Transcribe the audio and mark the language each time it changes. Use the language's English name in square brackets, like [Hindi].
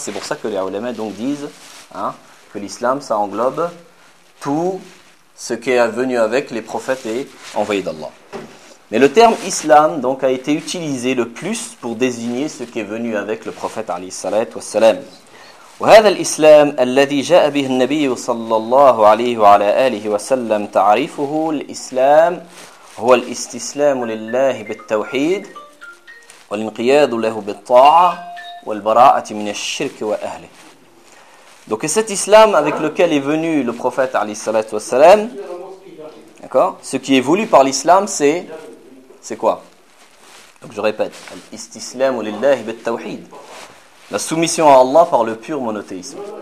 [French] C'est pour ça que les ulama donc disent hein, que l'islam, ça englobe tout ce qui est venu avec les prophètes et envoyés d'Allah. Mais le terme islam donc a été utilisé le plus pour désigner ce qui est venu avec le prophète alayhi salat wa salam. [Arabic] وهذا الإسلام الذي جاء به النبي صلى الله عليه وعلى آله وسلم تعريفه الإسلام هو الاستسلام لله بالتوحيد والانقياد له بالطاعة والبراءة من الشرك وأهله. [French] Donc cet islam avec lequel est venu le prophète [Arabic] عليه الصلاة والسلام, [French] d'accord, ce qui est voulu par l'islam c'est quoi? Donc je répète, [Arabic] الاستسلام لله بالتوحيد, [French] la soumission à Allah par le pur monothéisme.